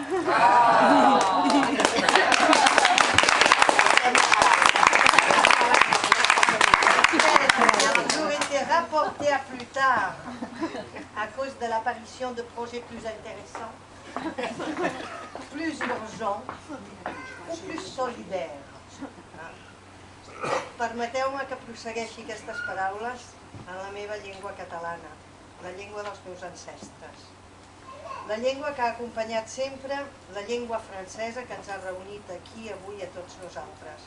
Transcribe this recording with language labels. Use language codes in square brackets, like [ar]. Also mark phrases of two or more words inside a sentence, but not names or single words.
[fr] Qui a toujours été rapportée à plus tard à cause de l'apparition de projets plus intéressants, plus urgents ou plus solidaires. [ca] Permeteu-me que prossegueixi aquestes paraules en la meva llengua catalana, la llengua dels meus ancestres. La llengua que ha acompanyat sempre la llengua francesa que ens ha reunit aquí avui a tots nosaltres.